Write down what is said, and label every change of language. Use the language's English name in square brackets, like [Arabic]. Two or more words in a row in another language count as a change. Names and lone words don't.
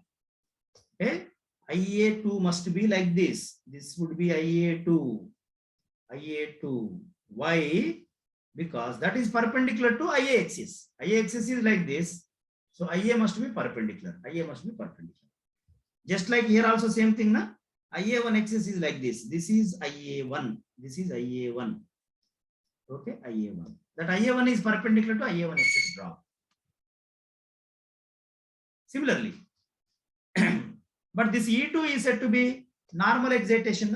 [English] Okay, IA2 must be like this. This would be IA2. IA2. Why? Because that is perpendicular to IA axis. IA axis is like this. So IA must be perpendicular. IA must be perpendicular. Just like here also same thing, na? IA1 axis is like this. This is IA1. This is IA1. Okay, IA1. That IA1 is perpendicular to IA1 axis drop. Similarly, but this E2 is said to be normal excitation.